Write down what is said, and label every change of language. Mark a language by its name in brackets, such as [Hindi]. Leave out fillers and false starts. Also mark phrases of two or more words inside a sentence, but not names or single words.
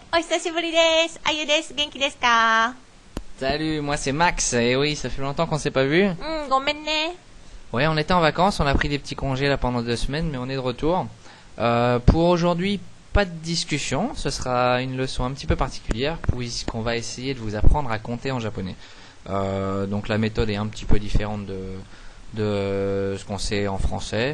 [Japanese] 久しぶりです。あゆです。元気ですか？ [French] Salut, moi c'est Max. Et oui, ça fait longtemps qu'on s'est pas vu. [Japanese] ごめんね。 [French] Ouais, on était en vacances, on a pris des petits congés là pendant 2 semaines, mais on est de retour. Pour aujourd'hui, pas de discussion. Ce sera une leçon un petit peu particulière puisqu'on va essayer de vous apprendre à compter en japonais. Donc la méthode est un petit peu différente de ce qu'on sait en français.